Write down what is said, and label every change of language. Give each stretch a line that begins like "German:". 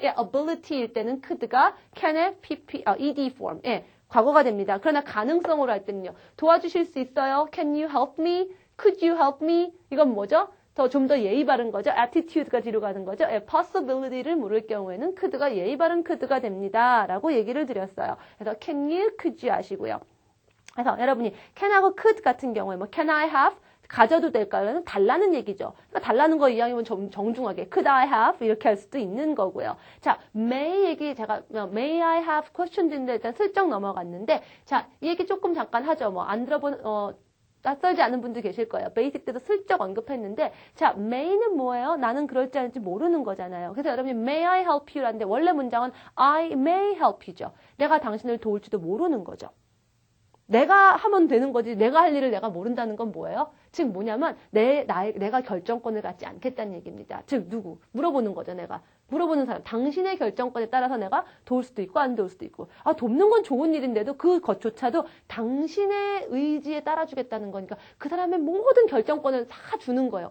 Korean: 예, ability일 때는 could가 can의 ed form. 예. 과거가 됩니다. 그러나 가능성으로 할 때는요. 도와주실 수 있어요?
English: Can you help me? Could you help me?
Korean: 이건 뭐죠? 좀 더 예의 바른 거죠. attitude가 뒤로 가는 거죠. possibility를 물을 경우에는 could가 예의 바른 could가 됩니다. 라고 얘기를 드렸어요. 그래서 can you, could you 하시고요. 그래서 여러분이 can하고 could 같은 경우에 뭐 can I have? 가져도 될까요? 달라는 얘기죠. 그러니까 달라는 거 이왕이면 정중하게
English: could I have?
Korean: 이렇게 할 수도 있는 거고요. 자, may 얘기 제가 may I have questions인데 일단 슬쩍 넘어갔는데 자, 이 얘기 조금 잠깐 하죠. 뭐 안 들어본 낯설지 않은 분들 계실 거예요. 베이직 때도 슬쩍 언급했는데 자, may는 뭐예요? 나는 그럴지 아닐지 모르는 거잖아요. 그래서 여러분이
English: may I help you
Korean: 라는데 원래 문장은
English: I may help you
Korean: 죠. 내가 당신을 도울지도 모르는 거죠. 내가 하면 되는 거지 내가 할 일을 내가 모른다는 건 뭐예요? 즉 뭐냐면 내가 결정권을 갖지 않겠다는 얘기입니다. 즉 누구? 물어보는 거죠. 내가. 물어보는 사람, 당신의 결정권에 따라서 내가 도울 수도 있고 안 도울 수도 있고, 아, 돕는 건 좋은 일인데도 그것조차도 당신의 의지에 따라주겠다는 거니까 그 사람의 모든 결정권을 다 주는 거예요.